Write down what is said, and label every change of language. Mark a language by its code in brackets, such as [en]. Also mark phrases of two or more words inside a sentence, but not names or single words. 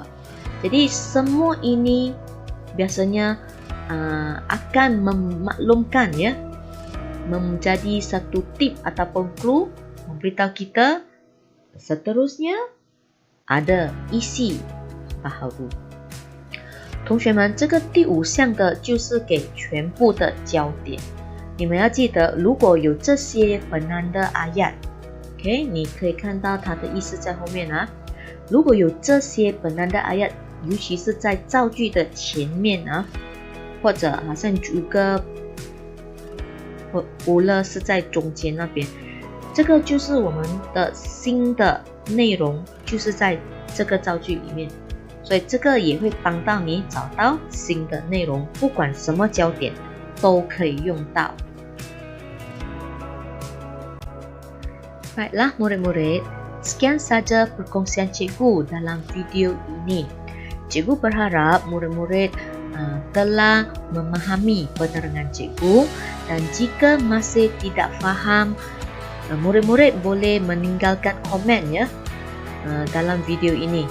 [ms] Jadi semua ini biasanya akan memaklumkan menjadi satu tip ataupun clue memberitahu kita seterusnya ada isi baharu。 [zh] 同学们，这个第五项的就是给全部的焦点。你们要记得，如果有这些 [ms] penanda ayat， [zh] 你可以看到它的意思在后面如果有这些 [ms] penanda ayat [zh] 尤其是在造句的前面啊，或者好像 juga boleh 是在中间那边，这个就是我们的新的内容，就是在这个造句里面，所以这个也会帮到你找到新的内容，不管什么焦点都可以用到。 [ms] Baiklah murid-murid, sekian saja perkongsian cikgu dalam video ini. Cikgu berharap murid-murid telah memahami penerangan cikgu, dan jika masih tidak faham, murid-murid boleh meninggalkan komen ya dalam video ini.